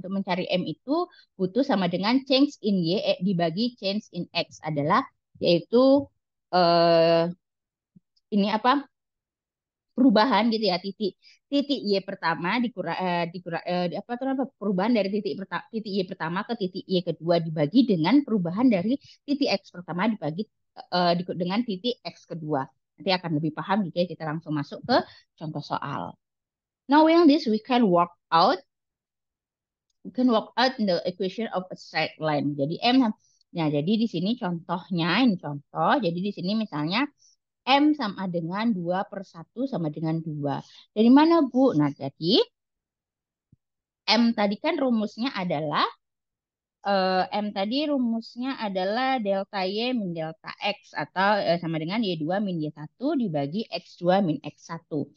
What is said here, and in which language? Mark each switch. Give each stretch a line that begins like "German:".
Indonesian: Untuk mencari M itu butuh sama dengan
English: change in Y
Indonesian: dibagi
English: change in X
Indonesian: adalah yaitu eh, ini apa perubahan gitu ya titik titik Y pertama apa itu apa perubahan dari titik Y pertama ke titik Y kedua dibagi dengan perubahan dari titik X pertama dibagi dengan titik X kedua. Nanti akan lebih paham jika kita langsung masuk ke contoh soal.
English: Knowing this, we can work out the equation of a straight line.
Indonesian: Jadi nah jadi di sini contohnya, ini contoh. Jadi di sini misalnya M sama dengan 2/1 sama dengan 2. Dari mana, Bu? Nah, jadi M tadi kan rumusnya adalah M tadi rumusnya adalah delta Y min delta X atau sama dengan Y2 min Y1 dibagi X2 min X1.